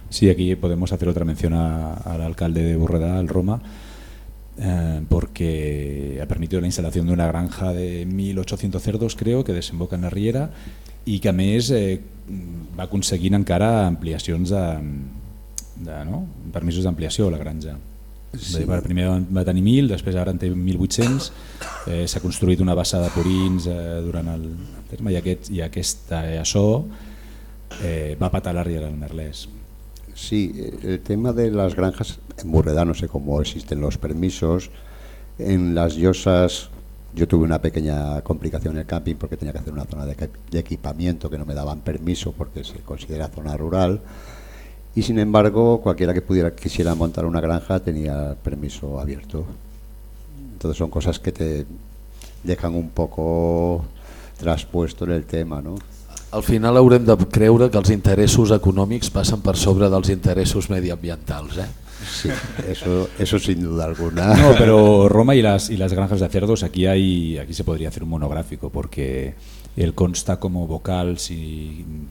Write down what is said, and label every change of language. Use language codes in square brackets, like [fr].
[es] Sí, aquí podemos hacer otra mención al alcalde de Borredà, al Roma, porque ha permitido la instalación de una granja de 1.800 cerdos, creo, que desemboca en la riera y que [ca] a més va aconseguint encara ampliacions de no? permisos d'ampliació a la granja. Sí. Dir, primer va tenir 1.000, després ara en té 1.800, s'ha construït una bassa de purins durant el terme i aquesta va patar la riera del Merlès. [es] Sí, el tema [ca] de les granjes, [es] en Borredà no sé com existen los permisos, en les Llosses yo tuve una pequeña complicación en el camping porque tenía que hacer una zona de equipamiento que no me daban permiso porque se considera zona rural. Y sin embargo, cualquiera que pudiera quisiera montar una granja tenía permiso abierto. Entonces son cosas que te dejan un poco traspuesto en el tema, ¿no? [ca] Al final haurem de creure que els interessos econòmics passen per sobre dels interessos mediambientals, eh? [es] Sí, eso sin duda alguna. No, pero Roma y las granjas de cerdos, aquí se podría hacer un monográfico porque él consta como vocal, si